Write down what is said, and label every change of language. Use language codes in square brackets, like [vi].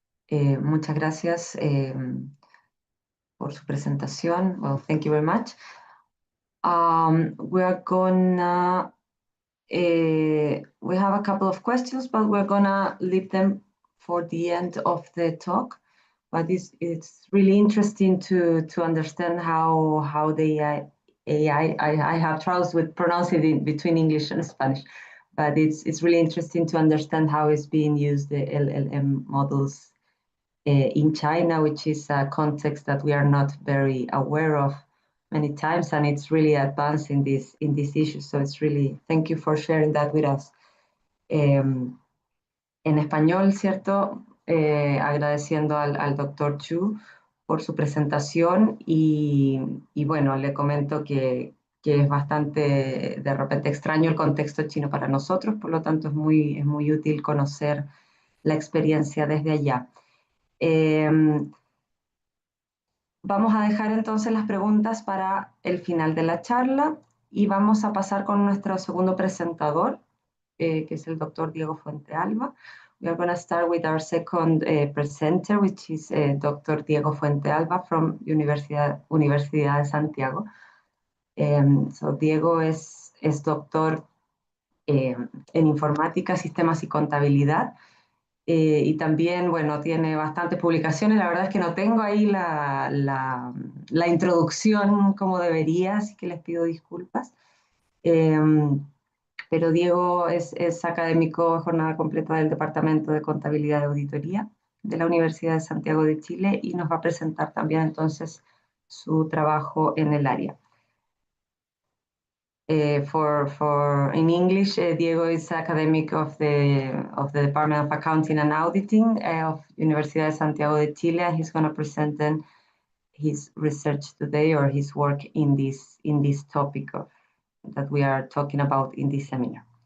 [es] Muchas gracias por su presentación. [en] Well, thank you very much. We're gonna, we have a couple of questions, but we're gonna leave them for the end of the talk. But it's really interesting to understand how the AI, I have troubles with pronouncing it between English and Spanish, but it's really interesting to understand how it's being used, the LLM models in China, which is a context that we are not very aware of many times, and it's really advanced in this issue. So it's really, thank you for sharing that with us. [es] En español, ¿cierto? Agradeciendo al doctor Chu por su presentación y bueno, le comento que es bastante de repente extraño el contexto chino para nosotros, por lo tanto es muy útil conocer la experiencia desde allá. Vamos a dejar entonces las preguntas para el final de la charla y vamos a pasar con nuestro segundo presentador, que es el doctor Diego Fuentealba. [en] We are going to start with our second presenter, which is Dr. Diego Fuentealba from Universidad de Santiago. [es] So Diego es doctor en informática, sistemas y contabilidad. Y también, bueno, tiene bastantes publicaciones. La verdad es que no tengo ahí la introducción como debería, así que les pido disculpas. Pero Diego es académico de jornada completa del Departamento de Contabilidad y Auditoría de la Universidad de Santiago de Chile y nos va a presentar también entonces su trabajo en el área. [en] For in English, Diego is academic of the Department of Accounting and Auditing of Universidad de Santiago de Chile. He's going to present then his research today, or his work in this topic that we are talking about in this seminar.